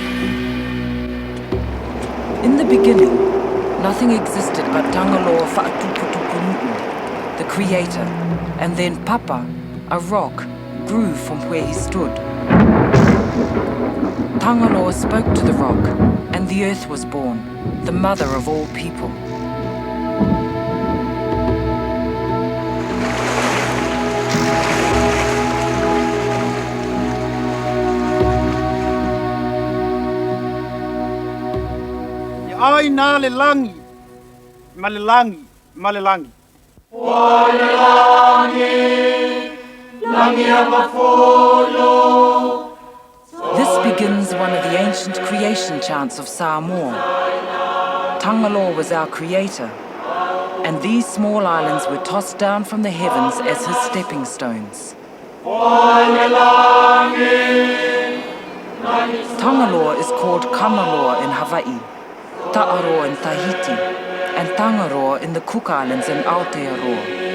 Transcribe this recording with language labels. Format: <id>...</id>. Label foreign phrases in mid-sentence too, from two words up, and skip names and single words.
<en>In the beginning, nothing existed but Tangaloa Fa'atuputupunuu, the creator, and then Papa, a rock, grew from where he stood. Tangaloa spoke to the rock, and the earth was born, the mother of all people.</en> <sm>Ai nā le langi, malelangi, malelangi. O le langi, langi a mafolo.</sm> <en>This begins one of the ancient creation chants of Samoa. Tangaloa was our creator, and these small islands were tossed down from the heavens as his stepping stones. Tangaloa is called Kanaloa in Hawaii, Ta'aroa in Tahiti, and Tangaroa in the Cook Islands and Aotearoa.</en>